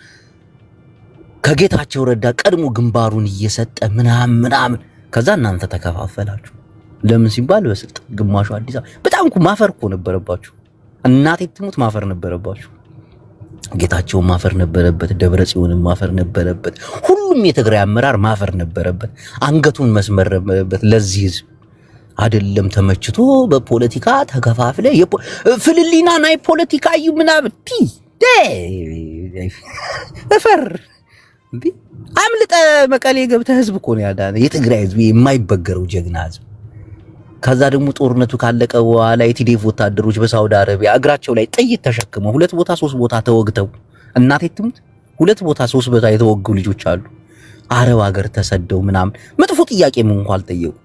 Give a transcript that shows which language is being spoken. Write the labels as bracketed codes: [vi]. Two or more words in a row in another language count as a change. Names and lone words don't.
[am] ከጌታቸው ረዳ ቀድሞ ግንባሩን እየሰጠ ምናምን ከዛ እናንተ ተከፋፈላችሁ። ለምን ሲባል በስልጣን ግማሹ አዲስ አበባ በጣም እኮ ማፈር እኮ ነበረባችሁ። እናቴ ትሙት ማፈር ነበረባችሁ። ጌታቸው ማፈር ነበረበት፣ ደብረጽዮንም ማፈር ነበረበት፣ ሁሉም የትግራይ አመራር ማፈር ነበረበት፣ አንገቱን መስመር ነበረበት። ለዚህ ህዝብ አይደለም ተመችቶ በፖለቲካ ተከፋፍለ ፍልሊና [ti] ናይ ፖለቲካ እዩ [am] ምናምን እፈር አምልጠ መቀሌ ገብተህ ህዝብ እኮ ነው ያዳነ የትግራይ ህዝብ የማይበገረው ጀግና ህዝብ። ከዛ ደግሞ ጦርነቱ ካለቀ በኋላ የቲዲኤፍ ወታደሮች በሳውዲ አረቢያ እግራቸው ላይ ጥይት ተሸክመው 2 ቦታ 3 ቦታ ተወግተው እናቴ ትሙት 2 ቦታ 3 ቦታ የተወጉ ልጆች አሉ። አረብ ሀገር ተሰደው ምናምን መጥፎ ጥያቄ ምን እንኳን አልጠየቁ።